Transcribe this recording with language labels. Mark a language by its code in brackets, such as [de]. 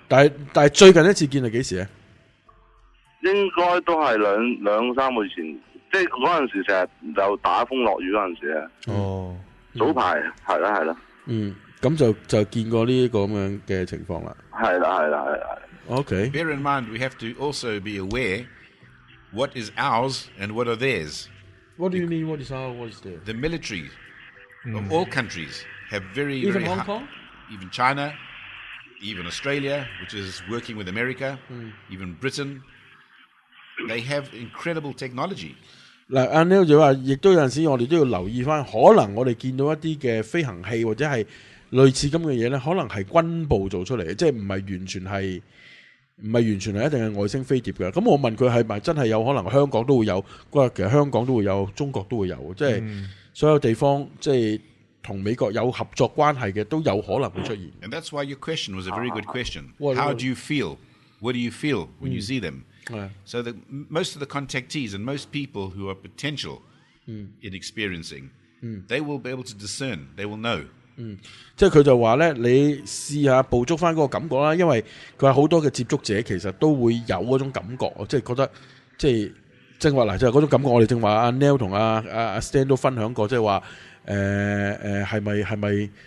[yue] 但系最近一次见系几时咧？应该都系两三个月前。即系嗰阵时成日就打风落雨嗰阵时啊，早排系啦系啦，咁就见过呢一个咁样嘅情况啦，系啦，OK。 [en] Bear in mind, we have to also be aware what is ours and what are theirs. What do you mean? What is ours? What is theirs? The military of all countries have very even very Hong Kong, even China, even Australia, which is working with America, even Britain. They have incredible technology. [yue] 嗱，阿 Neil 就话，亦都有阵时我哋都要留意翻，可能我哋见到一啲嘅飞行器或者系类似咁嘅嘢咧，可能系军部做出嚟嘅，即系唔系完全系一定系外星飞碟嘅。咁我问佢系咪真系有可能香港都会有？佢话其实香港都会有，中国都会有，即系所有地方即系同美国有合作关系嘅都有可能会出现。 [en] And that's why your question was a very good question. How do you feel? What do you feel when you see them? So the most of the contactees and most people who are potential in experiencing, they will be able to discern. They will know. [yue] 即系佢就话咧，你试下捕捉翻嗰个感觉啦，因为佢话好多嘅接触者其实都会有嗰种感觉，即系觉得即系正话嗱，就系嗰种感觉。我哋正话阿 Neil 同阿 Stan 都分享过，即系话系咪